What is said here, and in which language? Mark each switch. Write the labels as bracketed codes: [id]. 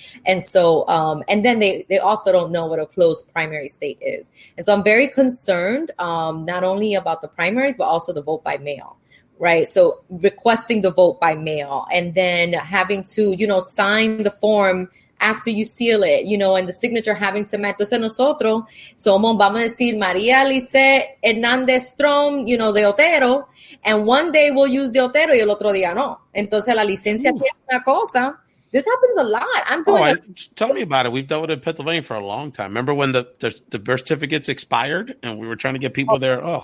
[en] And so and then they also don't know what a closed primary state is. And so I'm very concerned not only about the primaries, but also the vote by mail. Right. So requesting the vote by mail and then having to, sign the form after you seal it, and the signature having to match. [es] Entonces nosotros vamos a decir María Lice Hernández Strom, de Otero, [en] and one day we'll use [es] de Otero y el otro día no. Entonces la licencia tiene una cosa. [en] This happens a lot. I'm doing Tell me about it. We've dealt with it in Pennsylvania for a long time. Remember when the birth certificates expired and we were trying to get people there?